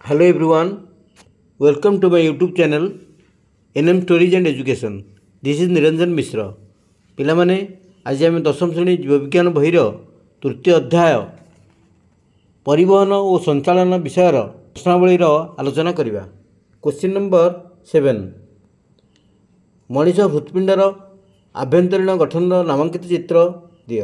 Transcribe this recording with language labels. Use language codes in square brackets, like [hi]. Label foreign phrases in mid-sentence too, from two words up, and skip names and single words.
[en] Hello everyone, welcome to my YouTube channel NM Stories and Education. This is Niranjan Mishra. [or] ପିଲାମାନେ ଆଜି ଆମେ ଦଶମ ଶ୍ରେଣୀ ଜୀବବିଜ୍ଞାନ ବହିର ତୃତୀୟ ଅଧ୍ୟାୟ ପରିବହନ ଓ ସଞ୍ଚାଳନ ବିଷୟର ପ୍ରଶ୍ନାବଳୀର ଆଲୋଚନା କରିବା। କ୍ୱେଶ୍ଚିନ୍ ନମ୍ବର 7, ମଣିଷ ହୃତ୍ପିଣ୍ଡର ଆଭ୍ୟନ୍ତରୀଣ ଗଠନର ନାମାଙ୍କିତ ଚିତ୍ର ଦିଅ।